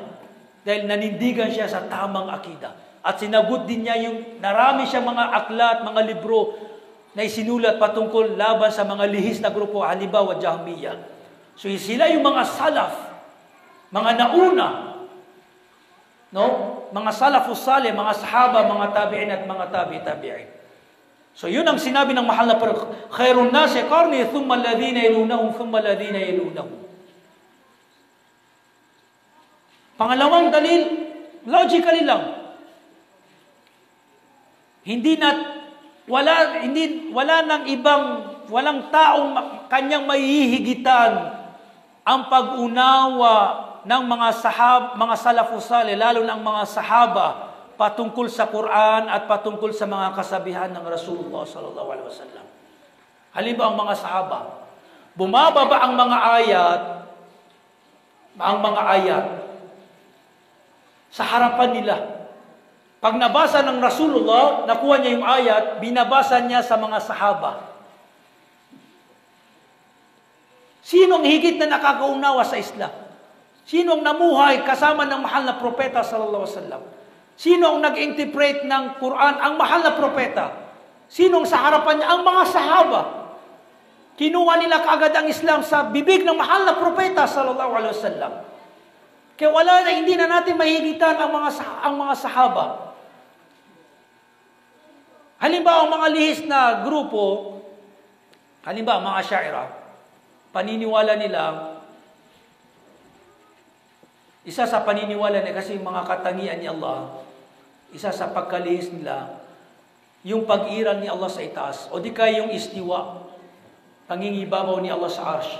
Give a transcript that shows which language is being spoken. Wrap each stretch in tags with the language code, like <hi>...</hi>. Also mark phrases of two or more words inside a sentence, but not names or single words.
<tl>Dahil nanindigan siya sa tamang akida. At sinagot din niya yung narami siya mga aklat, mga libro na isinulat patungkol laban sa mga lihis na grupo, halimbawa Jahmiyyah. So sila yung mga salaf, mga nauna, no? Mga</tl> <ar>السلف الصالح,</ar> <tl>mga sahaba, mga tabi'in at mga tabi'in. So yun ang sinabi ng mahal na Prophet,</tl> <ar>خير الناس قرني ثم الذين يلونهم ثم الذين يلونهم.</ar> <tl>Pangalawang dalil, logically lang. Walang taong kanyang mahihigitan ang pag-unawa ng mga</tl> <ar>السلف الصالح,</ar> <tl>lalo ng mga sahaba patungkol sa Quran at patungkol sa mga kasabihan ng Rasulullah</tl> <ar>صلى الله عليه وسلم.</ar> <tl>Halimbawa ang mga sahaba, bumababa ang mga ayat sa harapan nila. Pag nabasa ng Rasulullah, nakuha niya yung ayat, binabasa niya sa mga sahaba. Sino ang higit na nakakaunawa sa Islam? Sino ang namuhay kasama ng mahal na propeta</tl> <ar>صلى الله عليه وسلم?</ar> <tl>Sino ang nag-interpret ng Quran? Ang mahal na propeta. Sino ang sa harapan niya? Ang mga sahaba. Kinuha nila kaagad ang Islam sa bibig ng mahal na propeta</tl> <ar>صلى الله عليه وسلم.</ar> <tl>Kaya hindi na natin mahigitan ang mga sahaba. Halimbawa, ang mga lihis na grupo, halimbawa, mga Asy'ariyah, paniniwala nila, isa sa paniniwala nila, kasi mga katangian ni Allah, isa sa pagkalihis nila, yung pag-iral ni Allah sa itaas, o di kaya yung istiwa, pangingibabaw ni Allah sa arsh.</tl>